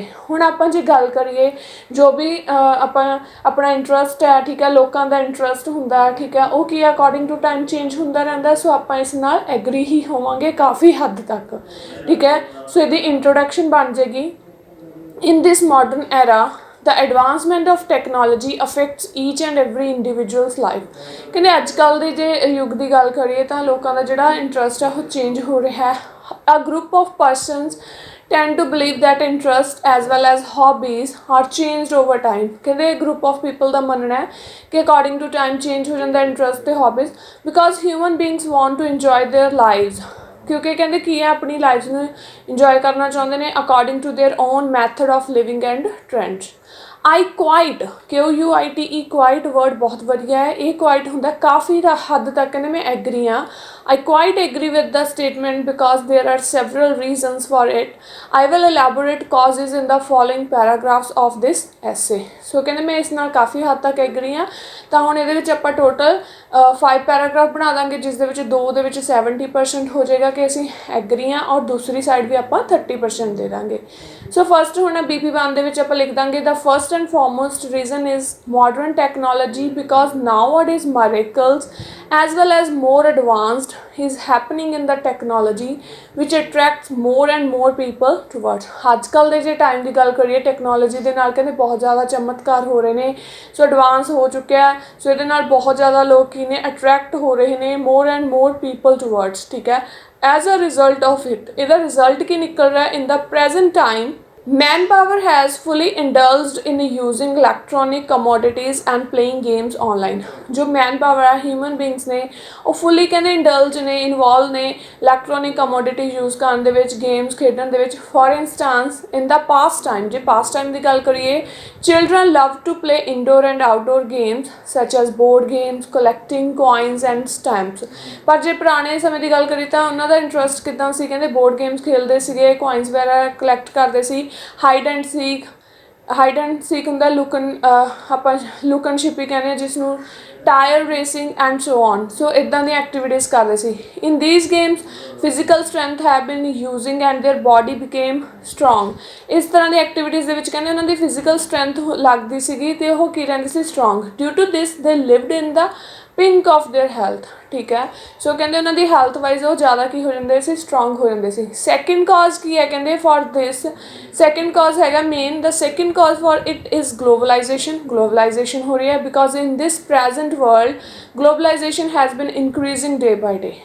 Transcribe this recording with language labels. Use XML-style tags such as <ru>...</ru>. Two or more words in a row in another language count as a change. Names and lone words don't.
<pa>ਹੁਣ ਆਪਾਂ ਜੇ ਗੱਲ ਕਰੀਏ ਜੋ ਵੀ ਆਪਾਂ ਆਪਣਾ ਇੰਟਰਸਟ ਹੈ, ਠੀਕ ਹੈ, ਲੋਕਾਂ ਦਾ ਇੰਟਰਸਟ ਹੁੰਦਾ, ਠੀਕ ਹੈ, ਉਹ ਕੀ</pa> <en>according to time change</en> <pa>ਹੁੰਦਾ ਰਹਿੰਦਾ। ਸੋ ਆਪਾਂ ਇਸ ਨਾਲ ਐਗਰੀ ਹੀ ਹੋਵਾਂਗੇ ਕਾਫੀ ਹੱਦ ਤੱਕ, ਠੀਕ ਹੈ। ਸੋ ਇਹਦੀ ਇੰਟਰੋਡਕਸ਼ਨ ਬਣ ਜਾਏਗੀ</pa> <en>in this modern era the advancement of technology affects each and every individual's life।</en> <pa>ਕਹਿੰਦੇ ਅੱਜ ਕੱਲ੍ਹ ਦੇ ਜੇ ਯੁੱਗ ਦੀ ਗੱਲ ਕਰੀਏ ਤਾਂ ਲੋਕਾਂ ਦਾ ਜਿਹੜਾ ਇੰਟਰਸਟ ਹੈ ਉਹ ਚੇਂਜ ਹੋ ਰਿਹਾ ਹੈ।</pa> <en>A group of persons tend to believe that interest as well as hobbies are changed over time। ਕਹਿੰਦੇ group of people</en> <pa>ਦਾ ਮੰਨਣਾ ਹੈ ਕਿ</pa> <en>according to time change</en> <pa>ਹੋ ਜਾਂਦਾ</pa> <en>ਇੰਟਰਸਟ ਅਤੇ hobbies because human beings want to enjoy their lives.</en> <pa>ਕਿਉਂਕਿ ਕਹਿੰਦੇ ਕੀ ਹੈ ਆਪਣੀ ਲਾਈਫ ਨੂੰ ਇੰਜੋਏ ਕਰਨਾ ਚਾਹੁੰਦੇ ਨੇ</pa> <en>according to their own method of living and trends. I quite QUITE quite word</en> <pa>ਬਹੁਤ ਵਧੀਆ ਹੈ। ਇਹ ਕੁਆਇਟ ਹੁੰਦਾ ਕਾਫੀ ਹੱਦ ਤੱਕ ਕਹਿੰਦੇ ਮੈਂ ਐਗਰੀ ਹਾਂ।</pa> <en>I quite agree with the statement because there are several reasons for it. I will elaborate causes in the following paragraphs of this essay।</en> <pa>ਸੋ ਕਹਿੰਦੇ ਮੈਂ ਇਸ ਨਾਲ ਕਾਫੀ ਹੱਦ ਤੱਕ ਐਗਰੀ ਹਾਂ। ਤਾਂ ਹੁਣ ਇਹਦੇ ਵਿੱਚ ਆਪਾਂ ਟੋਟਲ 5 ਪੈਰਾਗ੍ਰਾਫ ਬਣਾ ਦਾਂਗੇ ਜਿਸ ਦੇ ਵਿੱਚ 2 ਦੇ ਵਿੱਚ 70% ਹੋ ਜਾਏਗਾ ਕਿ ਅਸੀਂ ਐਗਰੀ ਹਾਂ ਔਰ ਦੂਸਰੀ ਸਾਈਡ ਵੀ ਆਪਾਂ 30% ਦੇ ਦਾਂਗੇ।</pa> <en>so first</en> <pa>ਹੁਣ BP1 ਦੇ ਵਿੱਚ ਆਪਾਂ ਲਿਖ ਦਾਂਗੇ</pa> <en>the first and foremost reason is modern technology because nowadays miracles as well as more advanced is happening in the technology which attracts more and more people towards।</en> <pa>ਅੱਜ ਕੱਲ੍ਹ ਦੇ ਜੇ ਟਾਈਮ ਦੀ ਗੱਲ ਕਰੀਏ ਟੈਕਨੋਲੋਜੀ ਦੇ ਨਾਲ ਕਹਿੰਦੇ ਬਹੁਤ ਜ਼ਿਆਦਾ ਚਮਤਕਾਰ ਹੋ ਰਹੇ ਨੇ। ਸੋ ਐਡਵਾਂਸ ਹੋ ਚੁੱਕਿਆ। ਸੋ ਇਹਦੇ ਨਾਲ ਬਹੁਤ ਜ਼ਿਆਦਾ ਲੋਕ ਕੀ ਨੇ ਅਟਰੈਕਟ ਹੋ ਰਹੇ ਨੇ</pa> <en>more and more people towards,</en> <pa>ਠੀਕ ਹੈ।</pa> <en>as a result of it</en> <pa>ਇਹਦਾ ਰਿਜ਼ਲਟ ਕੀ ਨਿਕਲ ਰਿਹਾ</pa> <en>in the present time manpower has fully indulged in using electronic commodities and playing games online।</en> <pa>ਜੋ manpower ਹੈ</pa> <en>human beings</en> <pa>ਨੇ ਉਹ ਫੁੱਲੀ ਕਹਿੰਦੇ ਇੰਡਲਜ ਨੇ, ਇਨਵੋਲਵ ਨੇ</pa> <en>electronic commodity use</en> <pa>ਕਰਨ ਦੇ ਵਿੱਚ, ਗੇਮਸ ਖੇਡਣ ਦੇ ਵਿੱਚ।</pa> <en>for instance in the past time,</en> <pa>ਜੇ ਪਾਸਟ ਟਾਈਮ ਦੀ ਗੱਲ ਕਰੀਏ</pa> <en>children love to play indoor and outdoor games such as board games, collecting coins and stamps।</en> <pa>ਪਰ ਜੇ ਪੁਰਾਣੇ ਸਮੇਂ ਦੀ ਗੱਲ ਕਰੀਏ ਤਾਂ ਉਹਨਾਂ ਦਾ ਇੰਟਰਸਟ ਕਿੱਦਾਂ ਸੀ, ਕਹਿੰਦੇ</pa> <en>board games</en> <pa>ਖੇਡਦੇ ਸੀਗੇ, ਕੋਇਨਸ ਵਗੈਰਾ ਕਲੈਕਟ ਕਰਦੇ ਸੀ।</pa> <en>hide and seek</en> <pa>ਹੁੰਦਾ, ਆਪਾਂ ਲੁਕਣ ਛਿਪੀ ਕਹਿੰਦੇ ਹਾਂ ਜਿਸ ਨੂੰ,</pa> <en>tyre racing and so on.</en> <pa>ਸੋ ਇੱਦਾਂ ਦੀਆਂ ਐਕਟੀਵਿਟੀਜ਼ ਕਰਦੇ ਸੀ।</pa> <en>In these games physical strength have been using and their body became strong.</en> <pa>ਇਸ ਤਰ੍ਹਾਂ ਦੀ ਐਕਟੀਵਿਟੀਜ਼ ਦੇ ਵਿੱਚ ਕਹਿੰਦੇ ਉਹਨਾਂ ਦੀ</pa> <en>physical strength</en> <pa>ਲੱਗਦੀ ਸੀਗੀ ਅਤੇ ਉਹ ਕੀ ਰਹਿੰਦੀ ਸੀ, ਸਟਰੋਂਗ।</pa> <en>Due to this they lived in the pink of their health.</en> <hi>ठीक है। सो कहते उन्होंने</hi> <en>health wise</en> <hi>वो ज़्यादा की हो जाते सी स्ट्रोंग हो जाते सी।</hi> <en>second cause</en> <hi>की है कहते</hi> <en>for this, second cause</en> <hi>हैगा</hi> <en>main, the second cause for it is globalization. globalization</en> <hi>हो रही है</hi> <en>because in this present world globalization has been increasing day by day.</en>